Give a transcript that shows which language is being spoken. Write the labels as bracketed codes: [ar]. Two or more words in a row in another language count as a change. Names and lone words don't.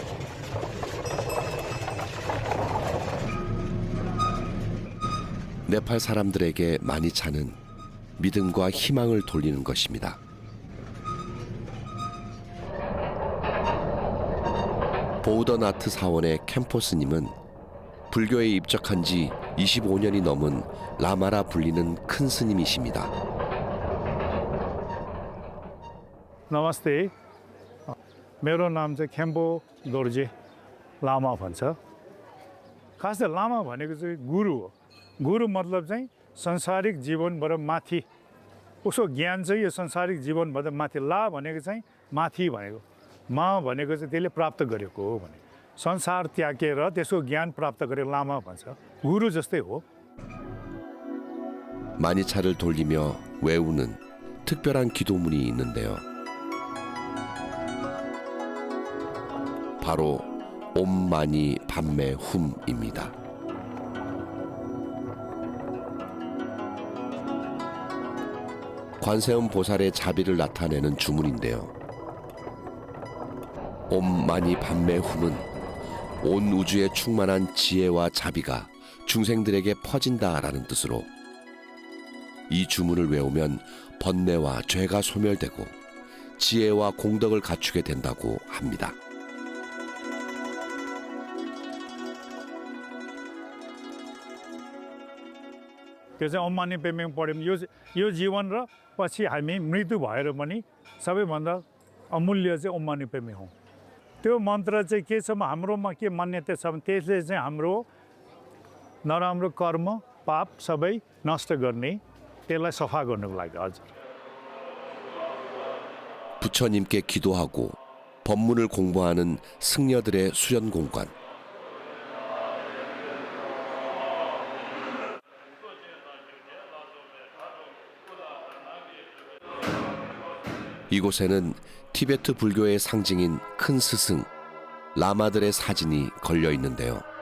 [ko] 네팔 사람들에게 마니차는 믿음과 희망을 돌리는 것입니다. 보우더나트 사원의 캠포스님은 불교에 입적한 지 25년이 넘은 라마라 불리는 큰 스님이십니다. [ne] नमस्ते मेरो नाम चाहिँ खेम्पो दोर्जे लामा भन्छ खास त लामा भनेको चाहिँ गुरु हो गुरु मतलब चाहिँ संसारिक जीवनबाट माथि उसको ज्ञान चाहिँ यो संसारिक जीवनबाट माथि ला भनेको चाहिँ माथि भनेको मा भनेको चाहिँ त्यसले प्राप्त गरेको हो भने संसार त्यागेर त्यसको ज्ञान प्राप्त गरे लामा भन्छ गुरु जस्तै हो [ko] 마니차를 돌리며 외우는 특별한 기도문이 있는데요. 바로 옴마니 밤메 훔입니다. 관세음 보살의 자비를 나타내는 주문인데요. 옴마니 밤메 훔은 온 우주에 충만한 지혜와 자비가 중생들에게 퍼진다라는 뜻으로 이 주문을 외우면 번뇌와 죄가 소멸되고 지혜와 공덕을 갖추게 된다고 합니다. [ne] त्यो चाहिँ ओम मानी पेमेङ पढ्यौँ यो जीवन र पछि हामी मृत्यु भएर पनि सबैभन्दा अमूल्य चाहिँ ओम मानी पेमेङ हो त्यो मन्त्र चाहिँ के छ हाम्रोमा के मान्यता छ भने त्यसले चाहिँ हाम्रो नराम्रो कर्म पाप सबै नष्ट गर्ने त्यसलाई सफा गर्नुको लागि हजुर [ko] 부처님께 기도하고 법문을 공부하는 승려들의 수련 공간. 이곳에는 티베트 불교의 상징인 큰 스승, 라마들의 사진이 걸려 있는데요.